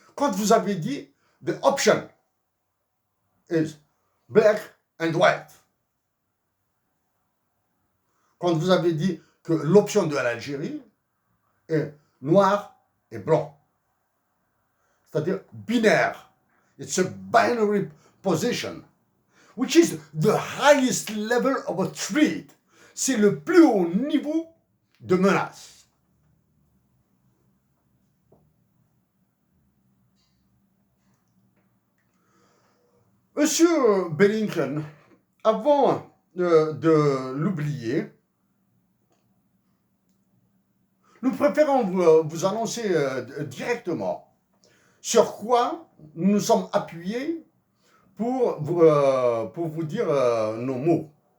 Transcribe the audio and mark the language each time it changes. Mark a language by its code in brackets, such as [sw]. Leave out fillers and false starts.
[fr] Quand vous avez dit, [en] the option is black and white. [fr] Quand vous avez dit que l'option de l'Algérie est noir et blanc. C'est-à-dire binaire. [en] It's a binary position, which is the highest level of a threat. [fr] C'est le plus haut niveau de menace. Monsieur Blinken, avant de l'oublier, nous préférons vous annoncer directement sur quoi nous nous sommes appuyés pour vous dire nos mots.